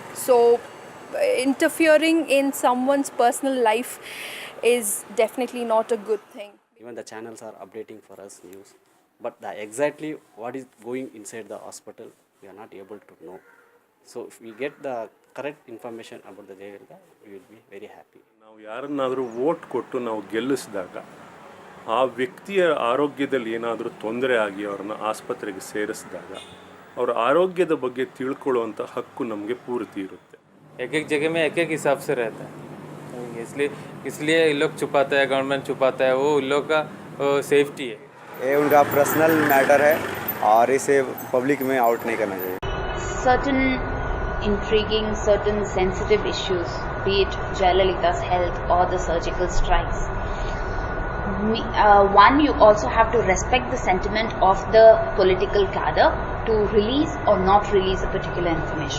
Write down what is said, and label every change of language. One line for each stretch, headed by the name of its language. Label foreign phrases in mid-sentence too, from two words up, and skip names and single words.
English: So interfering in someone's personal life is definitely not a good thing. Even the channels are updating for us news, but exactly what is going inside the hospital, we are not able to know. So if we get the correct information about the Jayalalithaa, we will be very happy.
Kannada: ನಾವು ಯಾರನ್ನಾದರೂ ವೋಟ್ ಕೊಟ್ಟು ನಾವು ಗೆಲ್ಲಿಸಿದಾಗ ಆ ವ್ಯಕ್ತಿಯ ಆರೋಗ್ಯದಲ್ಲಿ ಏನಾದರೂ ತೊಂದರೆ ಆಗಿ ಅವರನ್ನು ಆಸ್ಪತ್ರೆಗೆ ಸೇರಿಸಿದಾಗ ಅವರ ಆರೋಗ್ಯದ ಬಗ್ಗೆ ತಿಳ್ಕೊಳ್ಳುವಂಥ ಹಕ್ಕು ನಮಗೆ ಪೂರ್ತಿ ಇರುತ್ತೆ.
Hindi: एक एक जगह में एक एक हिसाब से रहता है, इसलिए ये लोग छुपाता है, गवर्नमेंट छुपाता है, वो उन लोग का सेफ्टी है. ये उनका
English: personal matter
Hindi: है और इसे पब्लिक में आउट नहीं करना चाहिए.
English: Certain intriguing, certain sensitive issues, be it Jayalalitha's health or the surgical strikes. One, you also have to respect the sentiment of the political cadre to release or not release a particular information.